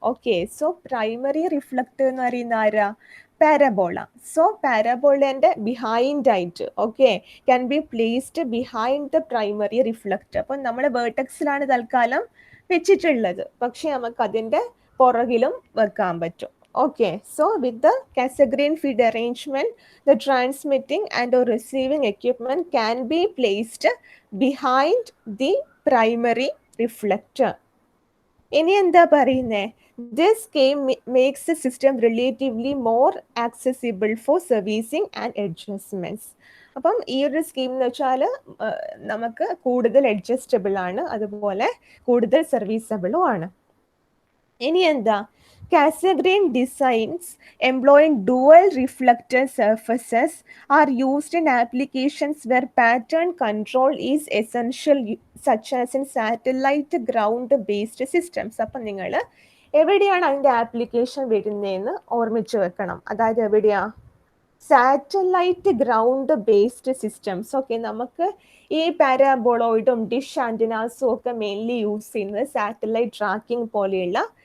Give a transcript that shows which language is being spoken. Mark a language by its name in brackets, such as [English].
[Malayalam] Okay, so primary reflector എന്ന് പറയുന്ന ആരാ? പാരബോള. [English] so [Malayalam] പാരബോളന്റെ ബിഹൈൻഡ് ആയിട്ട്, [English] Okay, can be placed behind the primary reflector. [Malayalam] അപ്പം നമ്മൾ വേർട്ടെക്സിലാണ് തൽക്കാലം വെച്ചിട്ടുള്ളത്, പക്ഷെ നമുക്ക് അതിന്റെ പുറകിലും വെക്കാൻ പറ്റും. [English] Okay, so with the Cassegrain feed arrangement, the transmitting and or receiving equipment can be placed behind the primary reflector. [Malayalam] ഇനി എന്താ പറയുന്നേ? [English] This scheme makes the system relatively more accessible for servicing and adjustments. [Malayalam] അപ്പം ഈ ഒരു scheme എന്ന് വെച്ചാൽ നമുക്ക് കൂടുതൽ അഡ്ജസ്റ്റബിൾ ആണ്, അതുപോലെ കൂടുതൽ സർവീസബിളും ആണ്. ഇനി എന്താ? [English] Cassegrain designs employing dual reflector surfaces are used in applications where pattern control is essential, such as in satellite ground-based systems. [Malayalam] അപ്പം നിങ്ങൾ എവിടെയാണ് അതിൻ്റെ ആപ്ലിക്കേഷൻ വരുന്നതെന്ന് ഓർമ്മിച്ച് വെക്കണം. അതായത് എവിടെയാ? Satellite ground based systems. Okay, നമുക്ക് ഈ പാരാബോളോയിഡും ഡിഷ് ആൻറ്റിനാസും ഒക്കെ മെയിൻലി യൂസ് ചെയ്യുന്നത് സാറ്റലൈറ്റ് ട്രാക്കിംഗ് പോലെയുള്ള